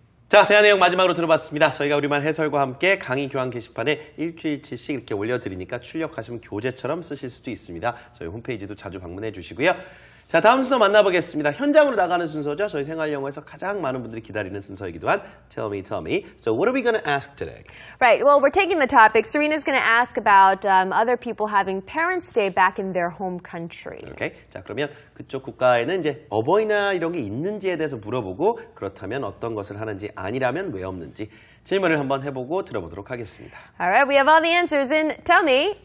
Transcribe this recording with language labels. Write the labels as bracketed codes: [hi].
[ko] 자, 대화 내용 마지막으로 들어봤습니다. 저희가 우리말 해설과 함께 강의 교환 게시판에 일주일치씩 이렇게 올려드리니까 출력하시면 교재처럼 쓰실 수도 있습니다. 저희 홈페이지도 자주 방문해 주시고요. 자, 다음 순서 만나보겠습니다. 현장으로 나가는 순서죠. 저희 생활 영어에서 가장 많은 분들이 기다리는 순서이기도 한 Tell me, tell me. [en] So what are we going to ask today? Right. Well, we're taking the topic. Serena's going to ask about other people having Parents' Day back in their home country. Okay. [ko] 자, 그러면 그쪽 국가에는 이제 어버이날 이런 게 있는지에 대해서 물어보고 그렇다면 어떤 것을 하는지 아니라면 왜 없는지 질문을 한번 해보고 들어보도록 하겠습니다. [en] All right. We have all the answers in Tell me,